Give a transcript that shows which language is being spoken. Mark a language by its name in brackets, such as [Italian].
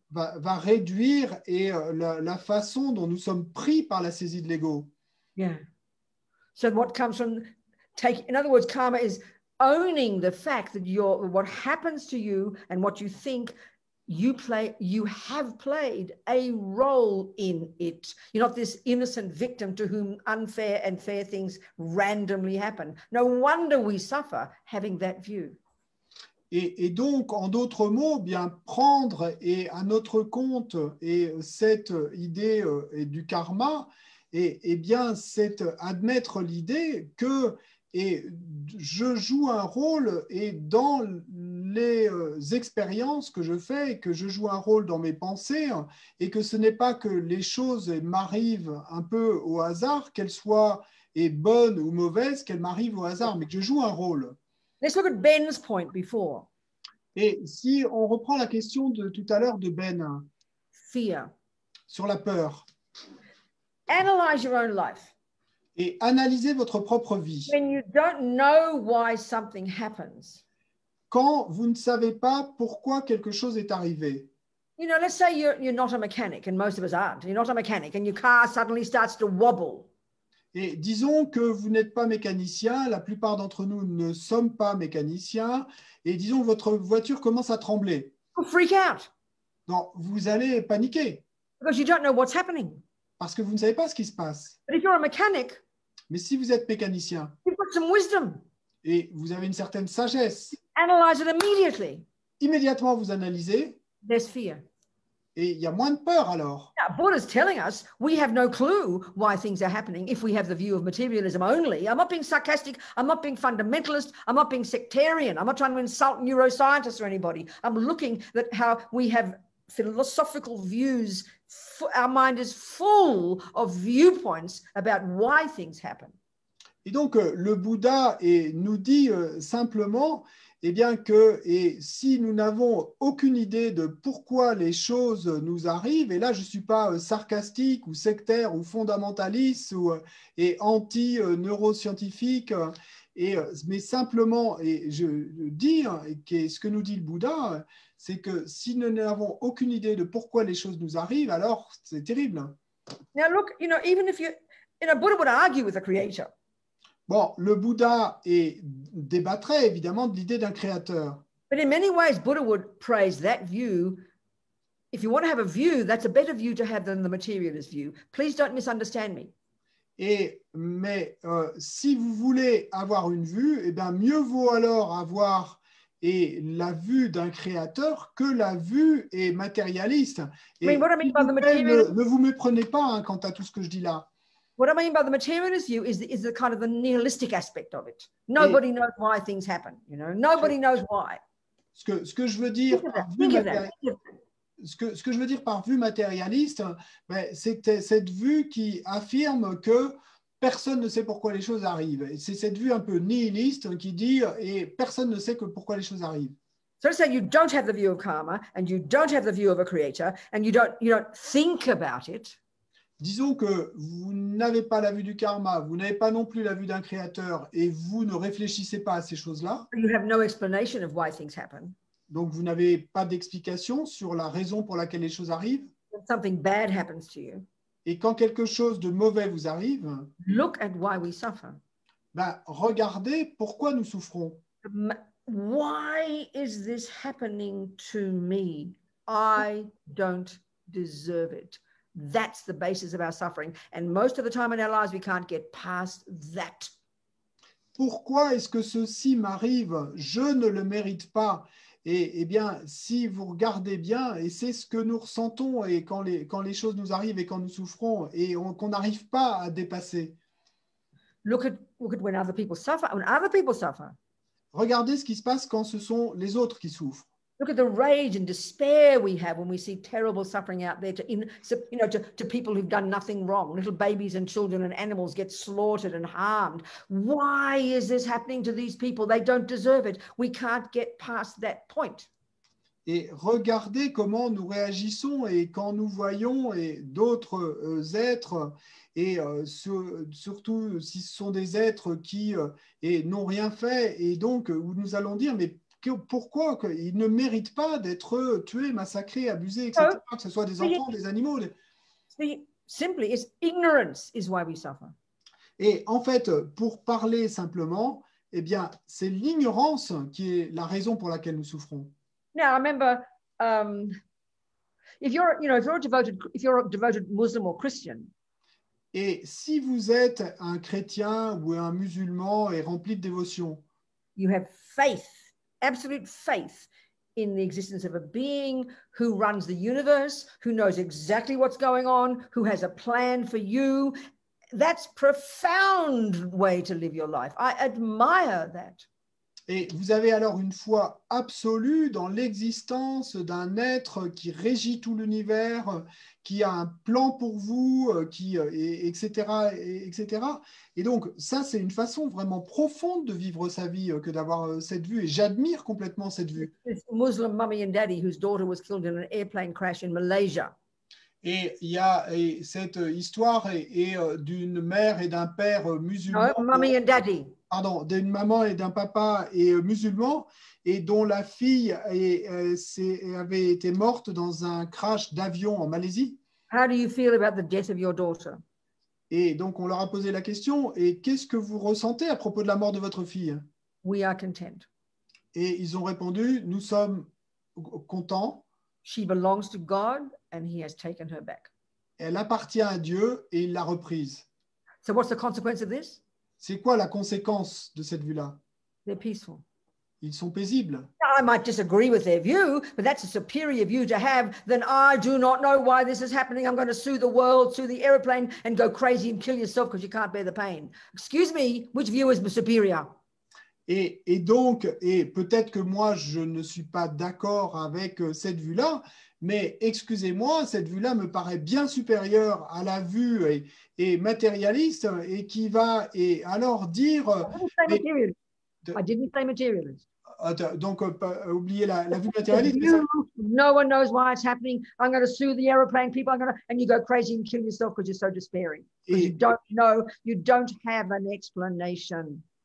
[French] Va réduire la façon dont nous sommes pris par la saisie de l'ego. [English] Yeah. So what comes from in other words, karma is owning the fact that what happens to you and what you think you have played a role in it. You're not this innocent victim to whom unfair and fair things randomly happen. No wonder we suffer having that view. [French] Et donc, en d'autres mots, prendre à notre compte cette idée du karma, c'est admettre l'idée que je joue un rôle dans les expériences que je fais, que je joue un rôle dans mes pensées, et que ce n'est pas que les choses m'arrivent un peu au hasard, qu'elles soient bonnes ou mauvaises, qu'elles m'arrivent au hasard, mais que je joue un rôle. [English] Let's look at Ben's point before. [French] Et si on reprend la question de tout à l'heure de Ben, [English] fear, [French] sur la peur, [English] analyze your own life. [French] Et analysez votre propre vie. [English] When you don't know why something happens, [French] Quand vous ne savez pas pourquoi quelque chose est arrivé. [English] you know, let's say you're not a mechanic, and most of us aren't. You're not a mechanic, and your car suddenly starts to wobble. [French] Et disons que vous n'êtes pas mécanicien, la plupart d'entre nous ne sommes pas mécaniciens, et disons que votre voiture commence à trembler. [English] You'll freak out [French] Non, vous allez paniquer [English] because you don't know what's happening. [French] parce que vous ne savez pas ce qui se passe. [English] But if you're a mechanic, [French] Mais si vous êtes mécanicien [English] you've got some wisdom. [French] et vous avez une certaine sagesse, [English] Analyze it immediately. [French] immédiatement vous analysez [English] There's fear. [French] et il y a moins de peur alors. [English] Now, Buddha's telling us we have no clue why things are happening if we have the view of materialism only. I'm not being sarcastic. I'm not being fundamentalist. I'm not being sectarian. I'm not trying to insult neuroscientists or anybody. I'm looking at how we have philosophical views. Our mind is full of viewpoints about why things happen. [French] Et donc, le Bouddha nous dit simplement eh bien que si nous n'avons aucune idée de pourquoi les choses nous arrivent, et là je ne suis pas sarcastique ou sectaire ou fondamentaliste et anti-neuroscientifique, mais simplement, et je dis, ce que nous dit le Bouddha, c'est que si nous n'avons aucune idée de pourquoi les choses nous arrivent, alors c'est terrible. [English] Now look, you know, even if Buddha would argue with the creator. [French] Bon, le Bouddha débattrait évidemment de l'idée d'un créateur. [English] But in many ways, Buddha would praise that view. If you want to have a view, that's a better view to have than the materialist view. Please don't misunderstand me. [French] Mais si vous voulez avoir une vue, eh bien, mieux vaut alors avoir la vue d'un créateur que la vue est matérialiste. Et ne vous méprenez pas hein, quant à tout ce que je dis là. [English] What I mean by the materialist view is the kind of the nihilistic aspect of it. Nobody knows why things happen. You know, nobody knows why. [French] Ce que je veux dire par vue ce que je veux dire par vue matérialiste, c'est cette vue qui affirme que personne ne sait pourquoi les choses arrivent. C'est cette vue un peu nihiliste qui dit et personne ne sait que pourquoi les choses arrivent. [English] So let's say you don't have the view of karma and you don't have the view of a creator and you don't think about it. [French] Disons que vous n'avez pas la vue du karma, vous n'avez pas non plus la vue d'un créateur et vous ne réfléchissez pas à ces choses-là. [English] You have no explanation of why things happen. [French] Donc, vous n'avez pas d'explication sur la raison pour laquelle les choses arrivent. [English] When something bad happens to you. [French] Et quand quelque chose de mauvais vous arrive, [English] look at why we suffer. [French] Regardez pourquoi nous souffrons. [English] Why is this happening to me? I don't deserve it. That's the basis of our suffering. And most of the time in our lives, we can't get past that. [French] Pourquoi est-ce que ceci m'arrive? Je ne le mérite pas. Et bien, si vous regardez bien, et c'est ce que nous ressentons et quand les choses nous arrivent et quand nous souffrons et qu'on n'arrive pas à dépasser. [English] Look at when other people suffer. When other people suffer. [French] Regardez ce qui se passe quand ce sont les autres qui souffrent. [English] Look at the rage and despair we have when we see terrible suffering out there to people who've done nothing wrong. Little babies and children and animals get slaughtered and harmed. Why is this happening to these people? They don't deserve it. We can't get past that point. [French] Et regardez comment nous réagissons et quand nous voyons d'autres êtres et surtout si ce sont des êtres qui n'ont rien fait et donc où nous allons dire mais pourquoi ils ne méritent pas d'être tués, massacrés, abusés, etc., que ce soit des enfants, des animaux. [English] Simply, it's ignorance is why we suffer. [French] Et en fait, pour parler simplement, eh bien, c'est l'ignorance qui est la raison pour laquelle nous souffrons. [English] Now, I remember, if you're a devoted Muslim or Christian. [French] Et si vous êtes un chrétien ou un musulman et rempli de dévotion, [English] you have faith. Absolute faith in the existence of a being who runs the universe, who knows exactly what's going on, who has a plan for you. That's a profound way to live your life. I admire that. [French] Et vous avez alors une foi absolue dans l'existence d'un être qui régit tout l'univers, qui a un plan pour vous, etc., etc. Et donc, ça, c'est une façon vraiment profonde de vivre sa vie que d'avoir cette vue. Et j'admire complètement cette vue. [English] This Muslim mummy and daddy whose daughter was killed in an airplane crash in Malaysia. [French] Et il y a cette histoire d'une mère et d'un père musulmans, [English] No, mummy and daddy. [French] pardon, d'une maman et d'un papa musulmans, et dont la fille avait été morte dans un crash d'avion en Malaisie. [English] How do you feel about the death of your daughter? [French] Et donc on leur a posé la question, et qu'est-ce que vous ressentez à propos de la mort de votre fille? [English] We are content. [French] Et ils ont répondu, nous sommes contents. [English] She belongs to God and he has taken her back. [French] Elle appartient à Dieu et il l'a reprise. [English] So what's the consequence of this? [French] C'est quoi la conséquence de cette vue-là? [English] They're peaceful. [French] Ils sont paisibles. [English] Now, I might disagree with their view, but that's a superior view to have. Then I do not know why this is happening. I'm going to sue the world, sue the airplane, and go crazy and kill yourself because you can't bear the pain. Excuse me, which view is superior? [French] Et donc, et peut-être que moi, je ne suis pas d'accord avec cette vue-là, mais excusez-moi, cette vue-là me paraît bien supérieure à la vue et matérialiste et qui va alors dire... [English] I didn't say materialist. [French] Donc, oubliez la vue matérialiste. [English] No one knows why it's happening. I'm going to sue the aeroplane people. And you go crazy and kill yourself because you're so despairing. Because you don't know, you don't have an explanation.